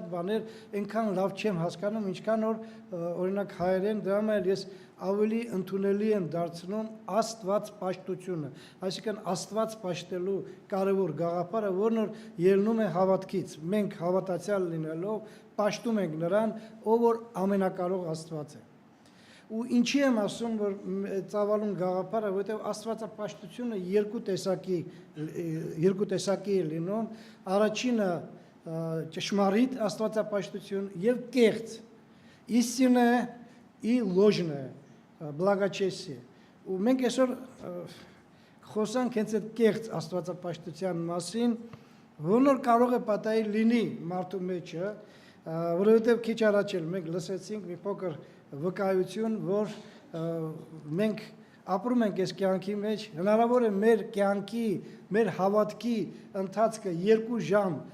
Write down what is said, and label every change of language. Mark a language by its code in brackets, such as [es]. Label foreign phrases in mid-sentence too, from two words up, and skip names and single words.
[hy] բաներ այնքան լավ չեմ հասկանում, ինչքան որ օրինակ հայերեն, դրա համար ես ավելի ընդունելի եմ դարձնում Աստված պաշտությունը, այսինքն Աստված պաշտելու կարևոր գաղափարը, որն որ ելնում է հավատքից։ Մենք հավատացյալ լինելով պաշտում ենք նրան, ով որ ամենակարող Աստված է։ Ու ինչի եմ ասում, որ ծավալուն գաղափարը, որտեղ Աստվածապաշտությունը երկու տեսակի է լինում, առաջինը ճշմարիտ Աստվածապաշտություն եւ կեղծ, [ru] истинное и ложное, благочестие։ [hy] Ու մենք այսօր խոսանք հենց այդ կեղծ Աստվածապաշտության մասին, որն կարող է պատահել լինի մարդու մեջը, որովհետև քիչ առաջ էլ մենք լսեցինք մի փոքր վկայություն, որ մենք ապրում ենք այս կյանքի մեջ, հնարավոր է մեր կյանքի, մեր հավատքի ընթացքը 2 ժամ